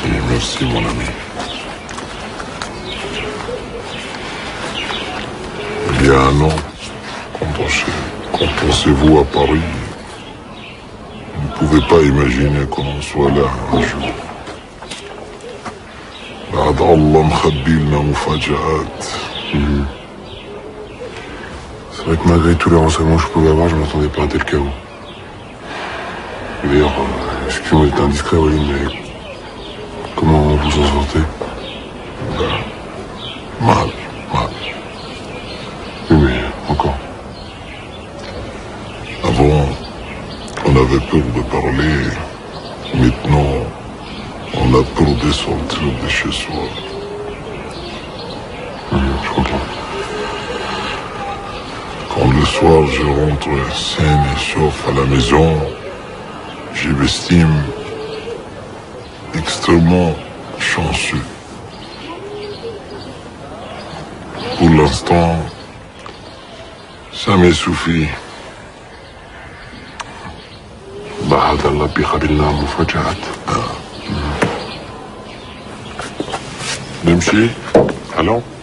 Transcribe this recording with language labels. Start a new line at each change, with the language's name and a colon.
French: Merci mon ami. Il y a un an, quand pensez-vous à Paris, vous ne pouvez pas imaginer qu'on soit là un jour.
Arabic: بعد الله مخبي لنا مفاجآت.
French: C'est vrai que malgré tous les renseignements que je pouvais avoir, je m'attendais pas à tel chaos. D'ailleurs, excusez-moi d'être indiscret, Walid, mais comment vous en sortez? Mal. Oui, mais encore. Avant, on avait peur de parler. Maintenant, on a peur de sortir de chez soi. Je comprends. Quand le soir je rentre sain et sauf à la maison, je m'estime extrêmement chanceux. Pour l'instant, ça me suffit.
Arabic: بعد الله بيخلينا مفاجآت. نمشي؟
French: Allons.